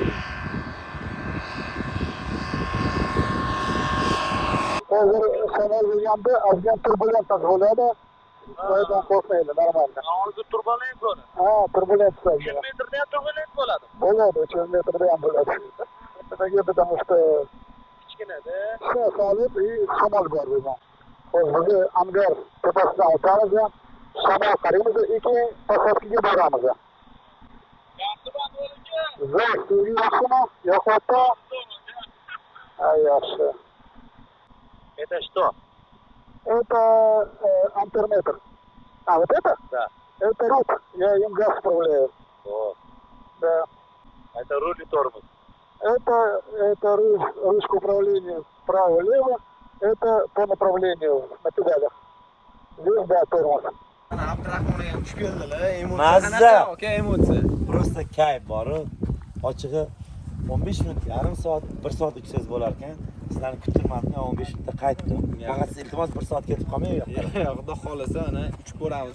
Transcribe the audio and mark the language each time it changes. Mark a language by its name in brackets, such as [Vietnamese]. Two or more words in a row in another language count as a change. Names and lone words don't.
[Uzbek] Hozir shamol bo'lganda ozgina turbulentlik bo'ladi. Oydan qo'rqmaydi, normalda. Hozir turbulent bo'ladi. Ha, turbulent 300 metrda ham turbulent bo'ladi. Bo'ladi, 300 metrda ham bo'ladi. [Russian] Потому что [Uzbek] Kichkinada. Solib shamol bor bizda. Hozir Angar tepasidan o'tamiz, shamol qaraymiz, keyin posatkiga boramiz. Yaxshi, yaxshimi? Yo'qotdi. Yaxshi. [Russian] Это что? Это амперметр. А вот это? Да. Это руль. Я им газ управляю. О, Да. это руль и тормоз. Это руль, ручка управления вправо-лево. Это по направлению на педалях. Здесь, да, тормоз. [Uzbek] Abdurahmonga ham tushib keldilar. Mazza. Aka, emotsiya. Просто kayf bor. Ochig'i 15 minut, yarim soat, 1 soat uchsangiz bo'lar ekan. Sizlarni kuttirmadimmi, 15 minutda qaytdim. Faqat siz iltimos 1 soat ketib qolmang u yoqqa. Xudo xolasa, ana uchib ko'ramiz.